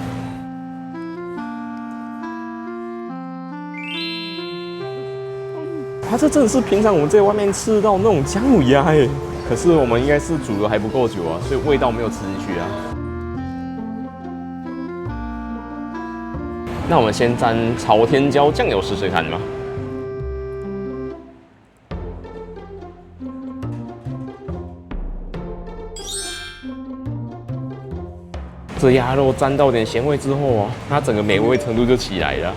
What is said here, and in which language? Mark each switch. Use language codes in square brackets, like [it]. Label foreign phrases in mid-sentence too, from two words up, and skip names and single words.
[zh] 它這真的是平常我們在外面吃到那種薑母鴨哎，可是我們應該是煮的還不夠久啊，所以味道沒有吃進去啊。那我們先沾朝天椒醬油試試看吧。這鴨肉沾到點鹹味之後啊，它整個美味程度就起來了。